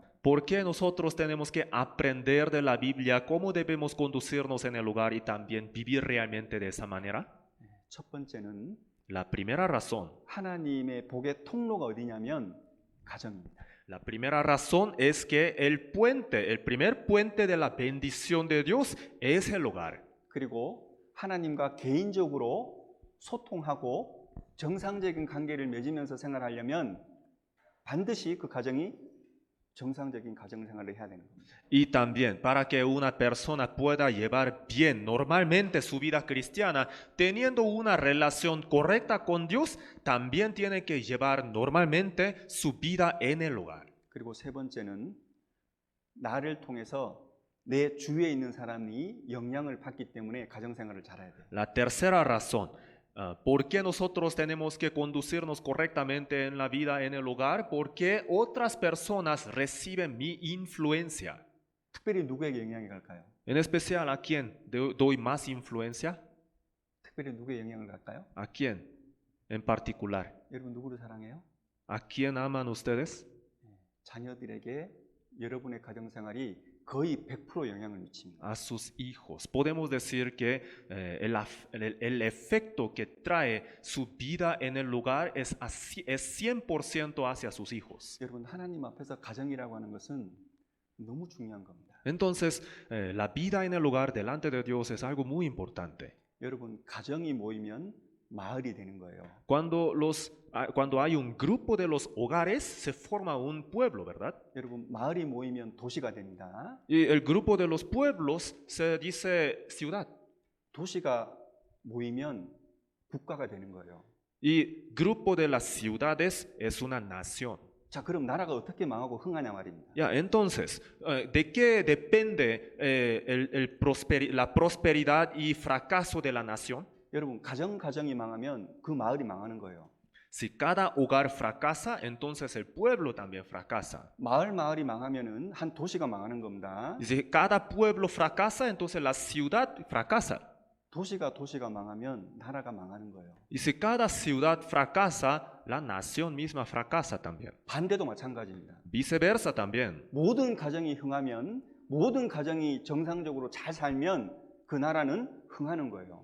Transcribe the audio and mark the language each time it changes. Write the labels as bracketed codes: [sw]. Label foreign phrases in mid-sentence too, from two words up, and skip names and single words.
[es] ¿Por qué nosotros tenemos que aprender de la Biblia cómo debemos conducirnos en el hogar y también vivir realmente de esa manera? [ko] 첫 번째는 [es] La primera razón. [ko] 하나님의 복의 통로가 어디냐면 가정입니다. [es] La primera razón es que el primer puente de la bendición de Dios es el hogar. [ko] 그리고 하나님과 개인적으로 소통하고 정상적인 관계를 맺으면서 생활하려면 반드시 그 가정이 정상적인 가정생활을 해야 되는 겁니다. [es] Y también para que una persona pueda llevar bien normalmente su vida cristiana, teniendo una relación correcta con Dios, también tiene que llevar normalmente su vida en el hogar. [ko] 그리고 세 번째는 나를 통해서 내 주위에 있는 사람이 영향을 받기 때문에 가정생활을 잘해야 돼요. [es] La tercera razón. ¿Por qué nosotros tenemos que conducirnos correctamente en la vida en el hogar? Porque otras personas reciben mi influencia. [ko] 특별히 누구에게 영향이 갈까요? [es] En especial, ¿a quién doy más influencia? [ko] 특별히 누구의 영향을 갈까요? [es] ¿A quién en particular? [ko] 여러분 누구를 사랑해요? [es] ¿A quién aman ustedes? [ko] 자녀들에게 여러분의 가정생활이 거의 100% 영향을 미칩니다. [es] A sus hijos. Podemos decir que el efecto que trae su vida en el hogar es 100% hacia sus hijos. [ko] 여러분 하나님 앞에서 가정이라고 하는 것은 너무 중요한 겁니다. [es] Entonces, la vida en el hogar delante de Dios es algo muy importante. [ko] 여러분 가정이 모이면 마을이 되는 거예요. [es] Cuando hay un grupo de los hogares, se forma un pueblo, ¿verdad? [ko] 여러분 마을이 모이면 도시가 됩니다. [es] Y el grupo de los pueblos se dice ciudad. [ko] 도시가 모이면 국가가 되는 거예요. [es] Y grupo de las ciudades es una nación. [ko] 자, 그럼 나라가 어떻게 망하고 흥하냐 말입니다. [es] Ya, entonces, ¿de qué depende la prosperidad y fracaso de la nación? [ko] 여러분 가정이 망하면 그 마을이 망하는 거예요. [es] Si cada hogar fracasa, entonces el pueblo también fracasa. [ko] 마을이 망하면은 한 도시가 망하는 겁니다. [es] Y si cada pueblo fracasa, entonces la ciudad fracasa. [ko] 도시가 망하면 나라가 망하는 거예요. [es] Y si cada ciudad fracasa, la nación misma fracasa también. [ko] 반대도 마찬가지입니다. [es] Viceversa también. [ko] 모든 가정이 흥하면 모든 가정이 정상적으로 잘 살면 그 나라는 흥하는 거예요.